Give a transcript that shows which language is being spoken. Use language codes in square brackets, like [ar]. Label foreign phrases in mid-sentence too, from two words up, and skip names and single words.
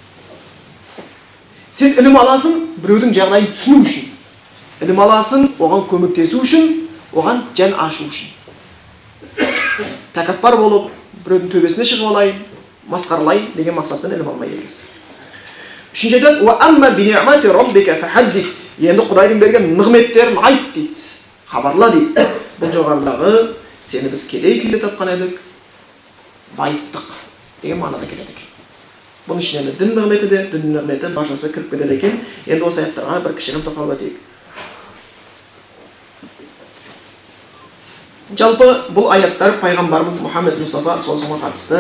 [kk] Сен ілім аласың, біреудің жағдайын түсіну үшін. Ілім аласың, оған көмектесу үшін, оған жан ашу үшін. Тәкаппар болып, біреудің төбесіне шығып алайын, масқаралайын деген мақсатпен ілім алмай екенсің. Үшіншіден, [ar] «وأما بنعمة ربك فحدث». [kk] Енді Құдайдың берген нығметтерін айт дейді. Хабарла дейді. Бұл жоғарыдағы сені біз кедей күйде тапқан едік, байыттық деген мағынада келеді екен. Бұның ішінде дін нығметі де, дін нығметі баршасы кіріп кетеді екен. Енді осы аяттарға бір кішігірім тоқталып өтейік. Жалпы бұл аяттар пайғамбарымыз Мұхаммед Мұстафа саллаллаху қатысты.